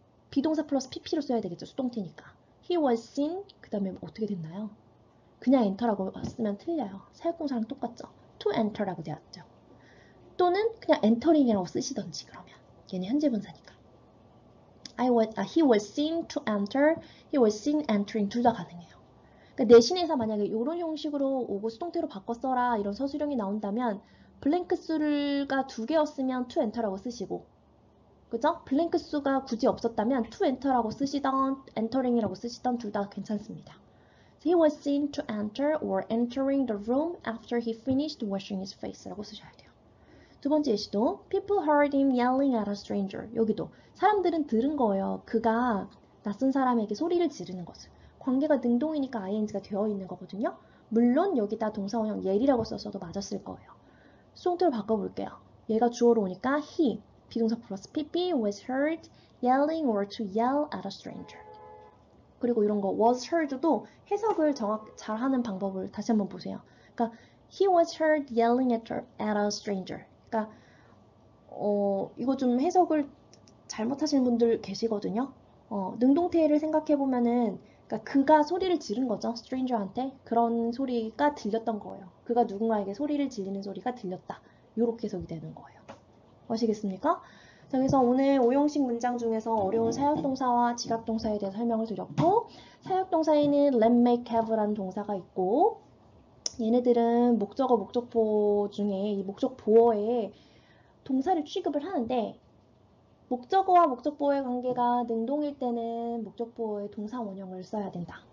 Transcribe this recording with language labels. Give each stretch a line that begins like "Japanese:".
Korean: 비동사 플러스 pp로 써야 되겠죠. 수동태니까.
English: He was seen
Korean: 그 다음에 어떻게 됐나요? 그냥 enter라고 쓰면 틀려요. 사역동사랑 똑같죠. to enter라고 되었죠. 또는 그냥 entering이라고 쓰시던지 그러면 얘는 현재 분사니까.
English: He was seen to enter, he was seen entering 둘 다 가능해요.
Korean: 그러니까 내신에서 만약에 이런 형식으로 오고 수동태로 바꿔 써라 이런 서술형이 나온다면 블랭크 수가 두 개였으면 to enter라고 쓰시고 그죠? 블랭크 수가 굳이 없었다면 to enter라고 쓰시던 entering이라고 쓰시던 둘 다 괜찮습니다.
English: He was seen to enter or entering the room after he finished washing his face
Korean: 라고 쓰셔야 돼요. 두 번째 예시도
English: People heard him yelling at a stranger.
Korean: 여기도 사람들은 들은 거예요. 그가 낯선 사람에게 소리를 지르는 것을. 관계가 능동이니까 ing가 되어 있는 거거든요. 물론 여기다 동사원형 yell이라고 썼어도 맞았을 거예요. 수동태로 바꿔볼게요. 얘가 주어로 오니까
English: he, 비동사 플러스 pp was heard yelling or to yell at a stranger.
Korean: 그리고 이런 거 was heard도 해석을 잘 하는 방법을 다시 한번 보세요.
English: 그러니까 he was heard yelling at a stranger.
Korean: 그러니까 이거 좀 해석을 잘못하시는 분들 계시거든요. 능동태를 생각해 보면은 그러니까 그가 소리를 지른 거죠. stranger한테 그런 소리가 들렸던 거예요. 그가 누군가에게 소리를 지르는 소리가 들렸다. 이렇게 해석이 되는 거예요. 아시겠습니까? 자, 그래서 오늘 5형식 문장 중에서 어려운 사역동사와 지각동사에 대해서 설명을 드렸고, 사역동사에는 let, make, have라는 동사가 있고, 얘네들은 목적어, 목적보 중에 이 목적보어에 동사를 취급을 하는데, 목적어와 목적보어의 관계가 능동일 때는 목적보어의 동사 원형을 써야 된다.